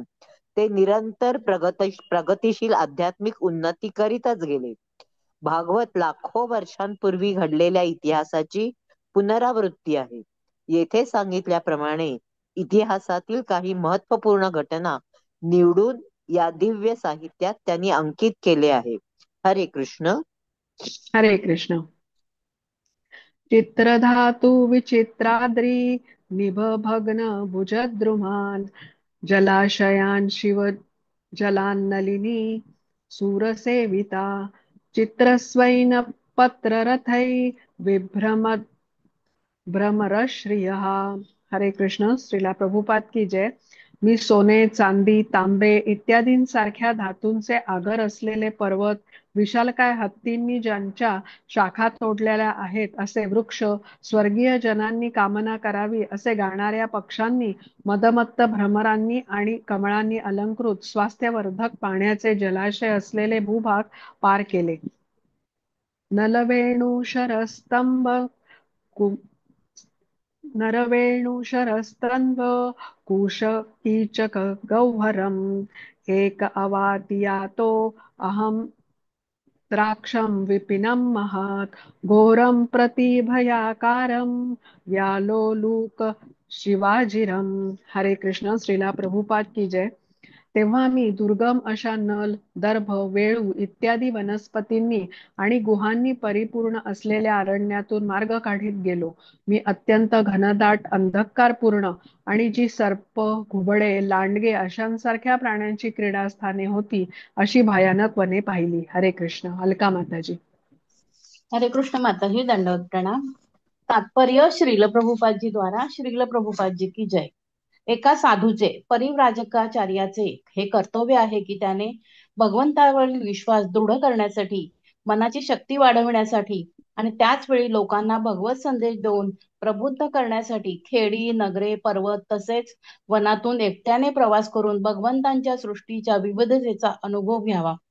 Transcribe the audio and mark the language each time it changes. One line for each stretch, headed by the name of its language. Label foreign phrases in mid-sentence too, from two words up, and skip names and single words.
Marathi: ते निरंतर प्रगतीशील आध्यात्मिक उन्नती करीतच गेले. भागवत लाखो वर्षांपूर्वी घडलेल्या इतिहासाची पुनरावृत्ती आहे. येथे सांगितल्याप्रमाणे इतिहासातील काही महत्वपूर्ण घटना निवडून या दिव्य साहित्यात त्यांनी अंकित केले आहे. हरे कृष्ण. हरे कृष्ण.
Sanskrit: चित्रधातु विचित्राद्री निभभग्न भुजद्रुमान् जलाशयान् शिव जलान्नलिनी सूरसेविता चित्रस्वैन पत्ररथै भ्रमरश्रियः.
Marathi: हरे कृष्ण.
Hindi: श्रीला प्रभुपाद की जय.
Marathi: मी सोने, चांदी, तांबे इत्यादींसारख्या धातूंचे आगर असलेले पर्वत, विशालकाय हत्तींनी ज्यांच्या शाखा तोडलेल्या आहेत असे वृक्ष, स्वर्गीय जनांनी कामना करावी असे गाणाऱ्या पक्ष्यांनी, मदमत्त भ्रमरांनी आणि कमळांनी अलंकृत स्वास्थ्यवर्धक पाण्याचे जलाशय असलेले भूभाग पार केले.
Sanskrit: नलवेणू शरस्तंभ नरवेणुशरस्त्रन्व कुशकीचक गौहरम् एक अवाति यातो अहं द्राक्षं विपिनं महत् घोरं प्रतिभयाकारं व्यालोलुक शिवाजिरम.
Marathi: हरे कृष्ण.
Hindi: श्रीला प्रभुपाद की जय.
Marathi: तेव्हा मी दुर्गम अशा नल, दर्भ, वेळू इत्यादी वनस्पतींनी आणि गुहांनी परिपूर्ण असलेल्या अरण्यातून मार्ग काढीत गेलो. मी अत्यंत घनदाट अंधकारपूर्ण आणि जी सर्प, घुबडे, लांडगे अशांसारख्या प्राण्यांची क्रीडास्थाने होती अशी भयानक वने पाहिली. हरे कृष्ण. अलका माताजी. हरे कृष्ण माताजी, दंडवत प्रणाम. तात्पर्य श्रील प्रभुपादजी द्वारा.
Hindi: श्रील प्रभुपादजी की जय.
Marathi: एका साधूचे परिव्राजकाचार्याचे हे कर्तव्य आहे की त्याने भगवंतावरील विश्वास दृढ करण्यासाठी, मनाची शक्ती वाढविण्यासाठी आणि त्याच वेळी लोकांना भगवत संदेश देऊन प्रबुद्ध करण्यासाठी खेडी, नगरे, पर्वत तसेच वनातून एकट्याने प्रवास करून भगवंतांच्या सृष्टीच्या विविधतेचा अनुभव घ्यावा.